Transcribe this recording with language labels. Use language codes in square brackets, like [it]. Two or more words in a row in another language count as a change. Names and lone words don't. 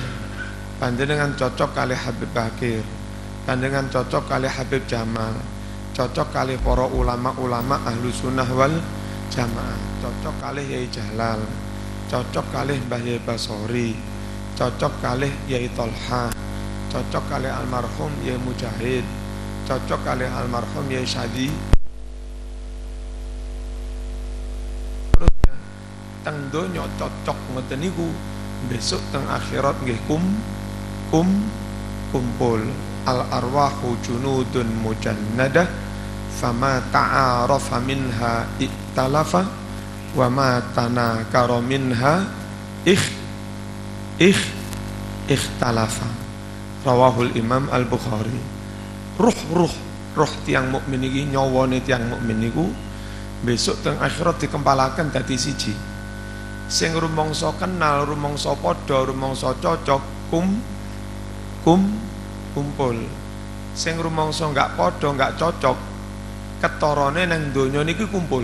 [jv] Panjenengan cocok kalih Habib Bakir, panjenengan cocok kalih Habib Jamal, cocok kalih para ulama-ulama [ar] أهل السنة والجماعة, [jv] cocok kalih Yai Jalal, cocok kalih Mbah Yai Basori, cocok kalih Yai Tolha, cocok kalih almarhum Yai Mujahid, cocok kalih almarhum Yai Syadi. Terusnya teng donya cocok ngoten niku, besok teng akhirat nggih kumpul. [ar] الأرواح جنود مجندة فما تعارف منها ائتلف وما تناكر منها اختلف. رواه الإمام البخاري. [jv] Ruh tiang mukmin iki, nyawane tiang mukmin niku besok teng akhirat dikempalaken dadi siji. Sing rumangsa kenal, rumangsa padha, rumangsa cocok kumpul. Sing rumangsa enggak padha, enggak cocok, ketorone nang donya niki kumpul.